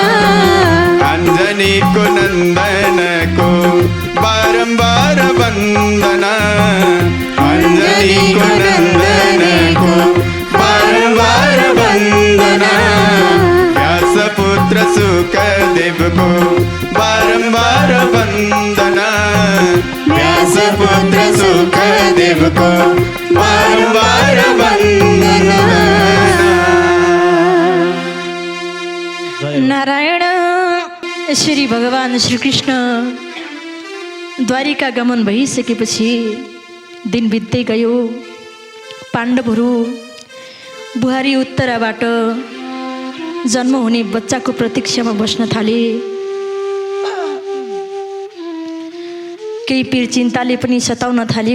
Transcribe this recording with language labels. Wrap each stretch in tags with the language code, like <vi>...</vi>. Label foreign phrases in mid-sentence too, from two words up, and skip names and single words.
<hi>अंजनी को नंदन को बारंबार वंदना, अंजनी को नंदन को बारंबार वंदना, व्यास पुत्र सुखदेव को बारंबार वंदना, व्यास पुत्र सुखदेव को बारंबार वंदना।</hi> <ne>नारायण श्री भगवान श्री कृष्ण द्वारिका गमन भइसकेपछि दिन बित्दै गयो। पाण्डवहरू बुहारी उत्तराबाट जन्म हुने बच्चाको प्रतीक्षामा बस्न थाले। केही पीर चिन्ताले पनि सताउन थाल्यो।</ne>